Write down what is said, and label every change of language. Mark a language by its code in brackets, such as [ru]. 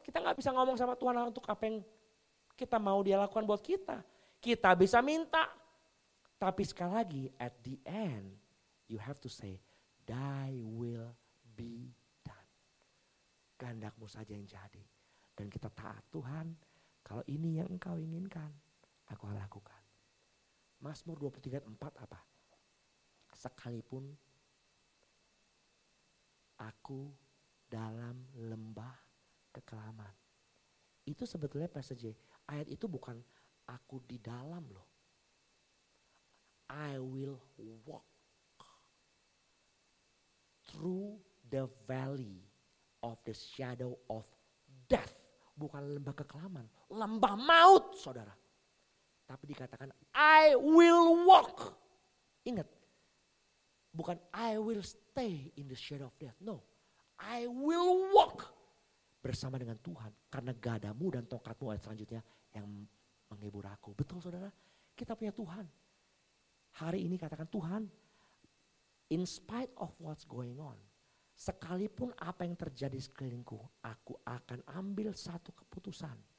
[id] Kita gak bisa ngomong sama Tuhan untuk apa yang kita mau Dia lakukan buat kita. Kita bisa minta. Tapi sekali lagi, [en] at the end, you have to say, thy will be done. [id] Kehendakmu saja yang jadi. Dan kita taat, Tuhan, kalau ini yang engkau inginkan, aku akan lakukan. Mazmur 23:4 apa? Sekalipun aku dalam lembah kekelaman. Itu sebetulnya Pastor J, ayat itu bukan aku di dalam loh. [en] I will walk through the valley of the shadow of death. [id] Bukan lembah kekelaman, lembah maut, saudara. Tapi dikatakan [en] I will walk. [id] Ingat, bukan [en] I will stay in the shadow of death. No, I will walk [id] bersama dengan Tuhan. Karena gadamu dan tongkatmu, ayat selanjutnya, yang menghibur aku. Betul, saudara, kita punya Tuhan. Hari ini katakan, Tuhan, [en] in spite of what's going on, [id] sekalipun apa yang terjadi sekelilingku, aku akan ambil satu keputusan.